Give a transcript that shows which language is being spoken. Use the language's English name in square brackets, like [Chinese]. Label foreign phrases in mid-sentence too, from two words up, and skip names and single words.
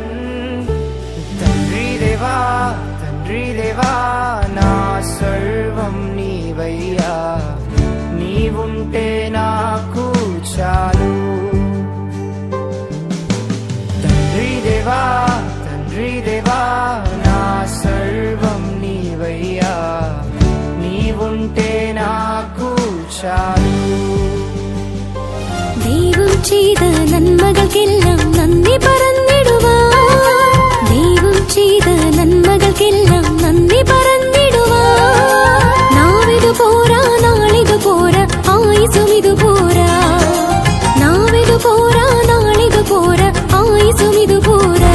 [Telugu] తండ్రి దేవా నా సర్వం నీవయ్యా, నీవుంటే నాకు చాలు. తండ్రి దేవా నా సర్వం నీవయ్యా, నీవుంటే నాకు చాలు. [Malayalam] ദൈവം ചെയ്ത നന്മകൾക്കെല്ലാം നന്ദി പറഞ്ഞിടുവാൻ, ദൈവം ചെയ്ത നന്മകൾക്കെല്ലാം നന്ദി പറഞ്ഞിടുവാൻ. നാവിതു പോരാ നാളിതു പോരാ ആയുസും ഇതു പോരാ, നാവിതു പോരാ നാളിതു പോരാ ആയുസും ഇതു പോരാ.